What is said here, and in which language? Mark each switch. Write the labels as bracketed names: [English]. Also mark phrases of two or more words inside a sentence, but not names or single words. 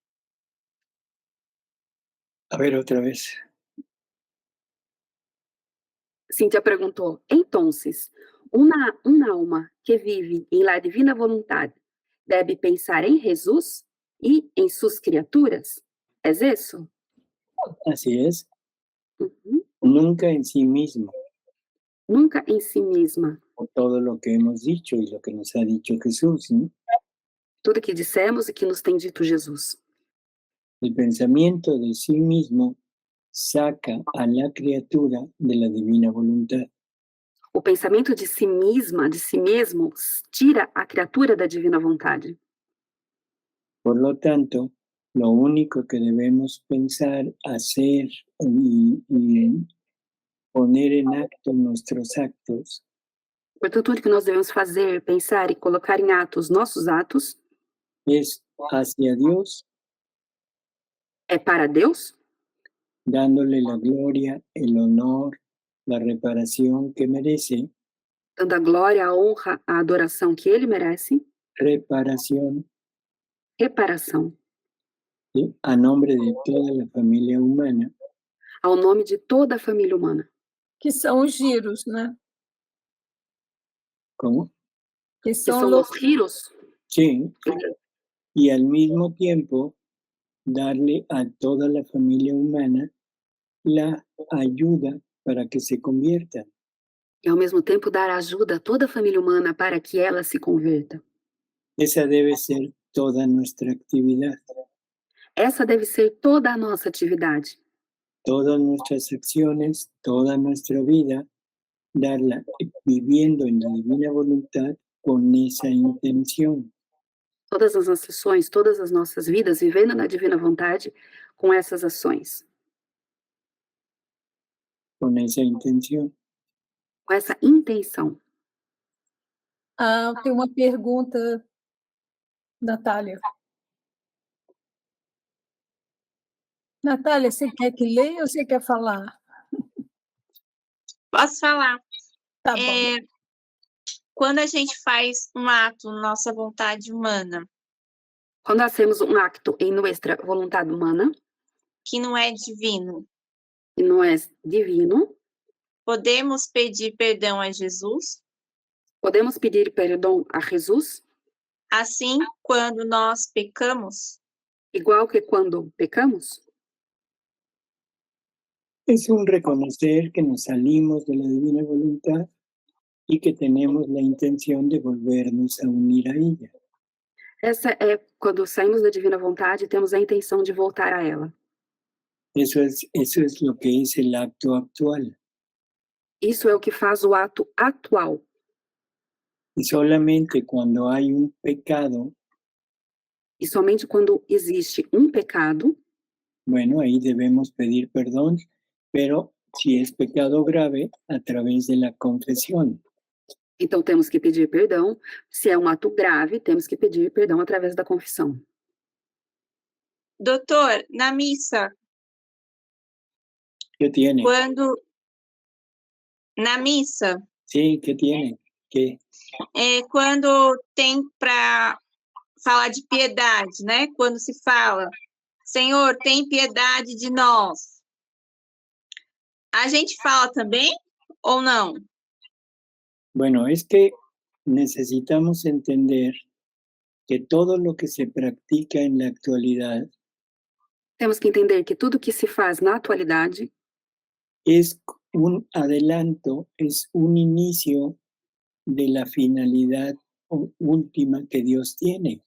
[Portuguese] A ver, outra vez. Cíntia perguntou. Então, uma alma que vive em la divina vontade deve pensar em Jesus e em suas criaturas? É isso? [Spanish] Así es. Nunca en sí mismo. [Portuguese] nunca em si mesma. [Spanish] por todo lo que hemos dicho y lo que nos ha dicho Jesús, ¿no? [Portuguese] Tudo que dissemos e que nos tem dito Jesus. [Spanish] El pensamiento de sí mismo saca a la criatura de la divina voluntad. [Portuguese] O pensamento de si mesma, de si mesmo, tira a criatura da divina vontade. [Spanish] Por lo tanto, lo único que debemos pensar, hacer y poner en acto nuestros actos [Portuguese] Portanto, tudo que nós devemos fazer, pensar e colocar em atos nossos atos [Spanish] es hacia Dios, [Portuguese] é para Deus, [Spanish] dándole la gloria, el honor, la reparación que merece, [Portuguese] dando a glória, a honra, a adoração que Ele merece, [Spanish] reparación, [Portuguese] reparação, [Spanish] ¿sí? A nombre de toda la familia humana, [Portuguese] ao nome de toda a família humana, Que são os giros, né? [Spanish] ¿cómo? [Portuguese] Que que são são os giros, [Spanish] Sí, y al mismo tiempo darle a toda la familia humana la ayuda para que se conviertan. [Portuguese] e ao mesmo tempo dar ajuda a toda a família humana para que ela se converta. [Spanish] Esa debe ser toda nuestra actividad, [Portuguese] Essa deve ser toda a nossa atividade. [Spanish] todas nuestras acciones, toda nuestra vida, darla viviendo en la divina voluntad con esa intención. [Portuguese] Todas as nossas ações, todas as nossas vidas, vivendo na divina vontade com essas ações, [Spanish] Con esa intención. [Portuguese] com essa intenção. Ah, tem uma pergunta, Natália. Natália, você quer que leia ou você quer falar? Posso falar? Tá bom. Quando a gente faz um ato, nossa vontade humana, Quando hacemos um acto em nossa vontade humana, que não é divino, que não é divino, podemos pedir perdão a Jesus? podemos pedir perdão a Jesus, Assim, quando nós pecamos, igual que quando pecamos? [Spanish] Es un reconocer que nos salimos de la divina voluntad y que tenemos la intención de volvernos a unir a ella. [Portuguese] Essa é quando saímos da divina vontade e temos a intenção de voltar a ela. [Spanish] Eso es lo que es el acto actual. [Portuguese] Isso é o que faz o ato atual. [Spanish] Y solamente cuando hay un pecado, [Portuguese] E somente quando existe um pecado, [Spanish] bueno, ahí debemos pedir perdón, pero si es pecado grave, a través de la confesión. [Portuguese] então temos que pedir perdão. Se é um ato grave, temos que pedir perdão através da confissão. doutor, na missa, [Spanish] ¿Qué tiene? [Portuguese] Na missa, [Spanish] Sí, ¿qué tiene? ¿Qué? [Portuguese] quando tem para falar de piedade, né? Quando se fala, Senhor, tem piedade de nós. A gente fala também ou não? [Spanish] Bueno, es que necesitamos entender que todo lo que se practica en la actualidad [Portuguese] Temos que entender que tudo que se faz na atualidade [Spanish] es un adelanto, es un inicio de la finalidad última que Dios tiene.